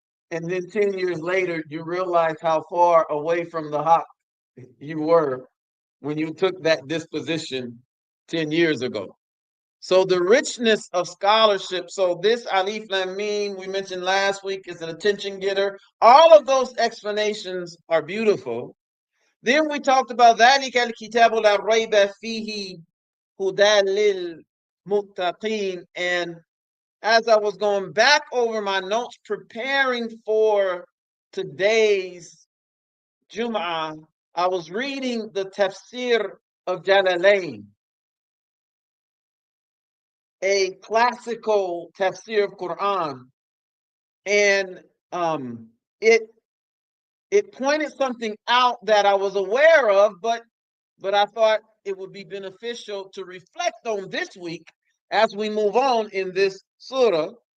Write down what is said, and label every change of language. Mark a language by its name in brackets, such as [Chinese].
[English] And then 10 years later, you realize how far away from the haq you were when you took that disposition 10 years ago. So the richness of scholarship, so this Alif Lam Mim we mentioned last week is an attention getter. All of those explanations are beautiful. Then we talked about [Arabic] ذَلِكَ الْكِتَابُ لَا رَيْبَ فِيهِ هُدًى لِلْمُتَّقِينَ. [English] And as I was going back over my notes preparing for today's Jum'ah, I was reading the tafsir of Jalalain, a classical tafsir of Quran, and it pointed something out that I was aware of, but I thought it would be beneficial to reflect on this week as we move on in this surah.